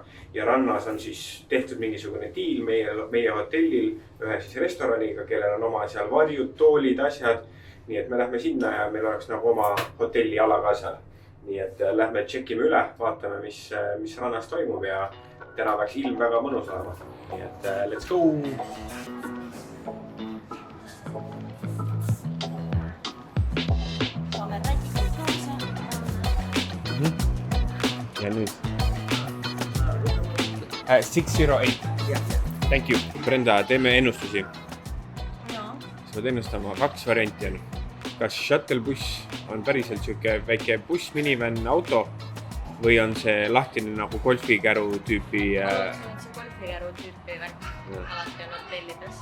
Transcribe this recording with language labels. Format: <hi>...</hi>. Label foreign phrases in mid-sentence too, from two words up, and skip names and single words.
<et>Ja rannas on siis tehtud mingisugune diil meie hotellil ühe siis restoraniga, kellel on oma seal varjud, toolid, asjad. Nii et me lähme sinna ja meil oleks nagu oma hotelli ala ka seal. Nii et lähme tšekime üle, vaatame, mis rannas toimub ja täna peaks ilm väga mõnus olema. Nii et</et> <en>let's go!</en> <et>Saame rätikud kaasa. Ja nüüd 608.</et> <en>Thank you.</en> <et>Brenda, teeme ennustusi. Sa pead ennustama 2 varianti on. Kas shuttle-buss on päriselt siuke väike buss, minivan, auto või on see lahtine nagu golfikäru tüüpi? kõige roadtrip'i värk alati on hotellides.</et>